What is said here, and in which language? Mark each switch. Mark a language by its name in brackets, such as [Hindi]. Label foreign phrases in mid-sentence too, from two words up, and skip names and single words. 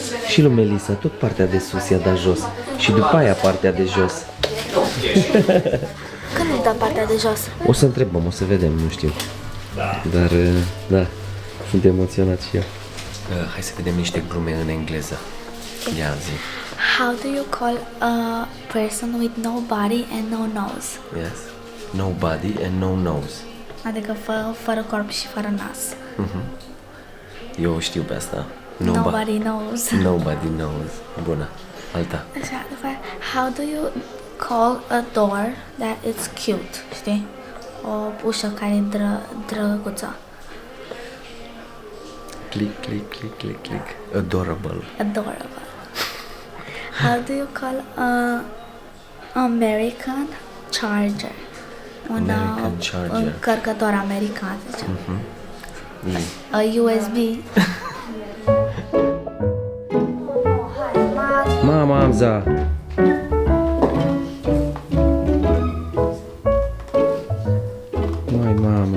[Romanian] Și lui Melissa tot partea de sus i-a dat jos. Și după aia partea de jos. Când îmi dă partea de jos? O să întrebăm, o să vedem, nu știu. Dar, da, sunt emoționat și eu. Hai să vedem niște glume în engleză. Ia zi. [English] How do you call a person with no body and no nose? Yes. No body and no nose. [Romanian] Adică fără corp și fără nas. Eu știu pe asta. [English] Nobody knows. Nobody knows. [Romanian] Bună. Alta. Așa, după aia, [English] how do you call a door that is cute? [Romanian] Știi? O ușă care e drăguță. [English] Click, click, click, click, click. Adorable. Adorable. How do you call a American charger? American charger. [Romanian] Un încărcător american, zicem. [English] A USB. [Romanian] Mama, Amza. Mai mama.